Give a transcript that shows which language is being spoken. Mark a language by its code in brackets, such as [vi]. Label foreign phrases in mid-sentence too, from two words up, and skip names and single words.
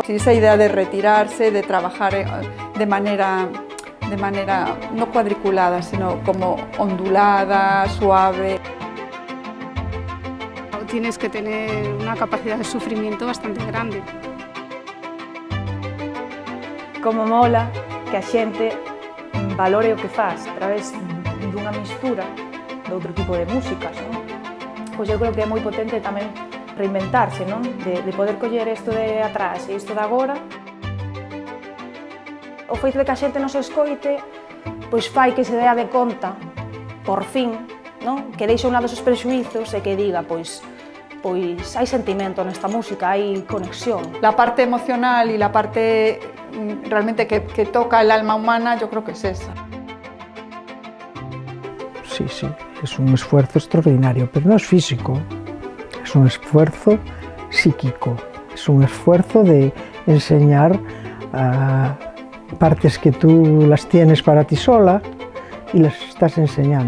[es] Esa idea de retirarse, de trabajar de manera no cuadriculada, sino como ondulada, suave. Tienes que tener una capacidad de sufrimiento bastante grande. [gl] Como mola que a xente valore o que faz a través dunha mistura de outro tipo de músicas, non? Pois eu creo que é moi potente tamén reinventarse, non? De poder coller isto de atrás e isto de agora. O feito de que a xente non se escoite, pois fai que se dea de conta, por fin, non? Que deixe a un lado esos prexuizos e que diga, pois hai sentimento nesta música, hai conexión. [es] La parte emocional y la parte realmente que toca el alma humana, yo creo que es esa. Sí, es un esfuerzo extraordinario, pero no es físico, es un esfuerzo psíquico, es un esfuerzo de enseñar partes que tú las tienes para ti sola y las estás enseñando.